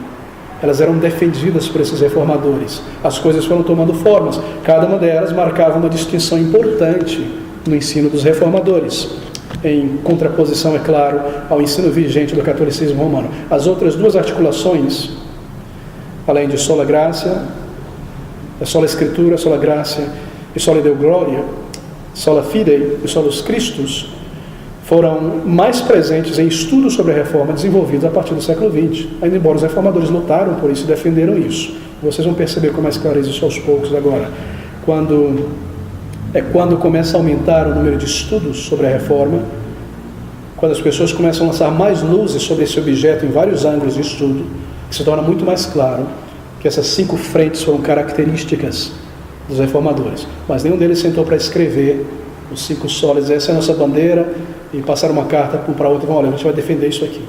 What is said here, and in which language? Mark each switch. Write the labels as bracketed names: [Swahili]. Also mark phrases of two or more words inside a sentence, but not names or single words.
[Portuguese] Elas eram defendidas por esses reformadores. As coisas foram tomando formas. Cada uma delas marcava uma distinção importante no ensino dos reformadores, em contraposição, é claro, ao ensino vigente do catolicismo romano. As outras 2 articulações, além de [Latin] sola gratia, sola escritura, sola gratia e sola deo gloria, sola fidei e solos Christus, [Portuguese] foram mais presentes em estudos sobre a reforma desenvolvidos a partir do século XX, ainda embora os reformadores lutaram por isso e defenderam isso. Vocês vão perceber com mais clareza isso aos poucos agora. Quando começa a aumentar o número de estudos sobre a reforma, quando as pessoas começam a lançar mais luzes sobre esse objeto em vários ângulos de estudo, que se torna muito mais claro, que essas 5 frentes foram características dos reformadores, mas nenhum deles sentou para escrever os 5 solas, essa é a nossa bandeira, e passar uma carta para outra e falar, olha, a gente vai defender isso aqui.